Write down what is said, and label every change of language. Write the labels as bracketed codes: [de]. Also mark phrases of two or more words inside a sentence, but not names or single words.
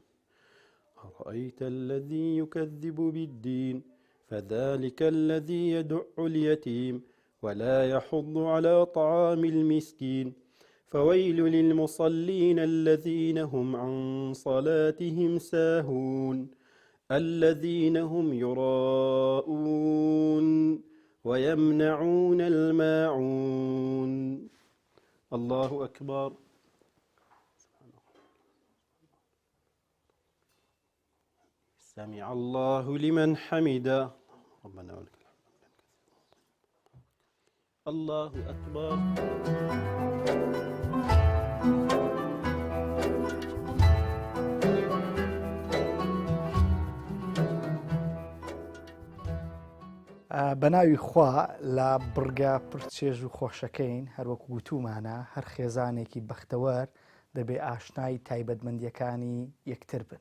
[ar] أرأيت الذي يكذب بالدين فذلك الذي يدع اليتيم ولا يحض على طعام المسكين فويل للمصلين الذين هم عن صلاتهم ساهون الذين هم يراءون ويمنعون الماعون. الله أكبر. سمع الله لمن حمده ربنا ولك الحمد. الله أكبر. [ckb] بەناوی خوا لە بڕگا پرچێژ و خۆشەکەین هەروەکو گوتومانە هەر خێزانێکی بەختەوەر دەبێ ئاشنای تایبەتمەندیەکانی یەکتر بن.